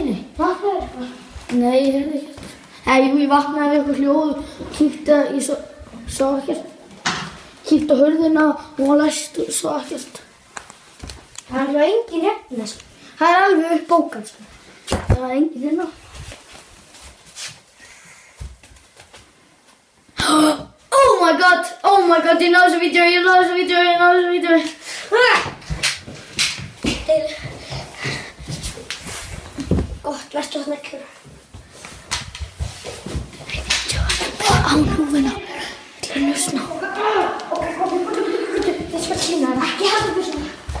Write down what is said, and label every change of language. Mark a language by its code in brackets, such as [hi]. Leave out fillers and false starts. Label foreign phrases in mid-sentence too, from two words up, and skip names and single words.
[is] Vaknaði eitthvað? Nei, ég heyrði ekkert. Jú, ég vaknaði við eitthvað hljóð, kíkti að ég sá ekkert. Kíkti á hurðina og hann læst og sá ekkert. Það er alveg engin hérna, sko. Það er alveg uppbókað, sko. Það er engin hérna. [en] Oh my god, [is] ég náðu þessu vídeó. Gott, verstu að snakka. Á núfuna til að njósna. Ok, ég skal sýna það. Ekki halda fyrir svona.